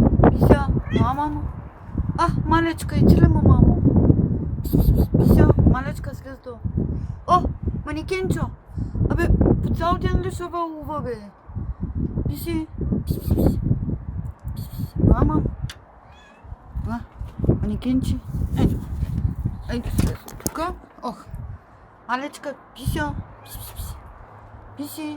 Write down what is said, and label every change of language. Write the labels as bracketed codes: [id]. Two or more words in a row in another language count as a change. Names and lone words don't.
[bg] Пися, мама. А, малечка, идем, маму. Пися, малечка, слезу. О, манекенчо. Абе, по цял ден ли шавалува, бе? Писи. Мама. А, манекенче. Ей, тук. Ох. Малечка, пися. Писи.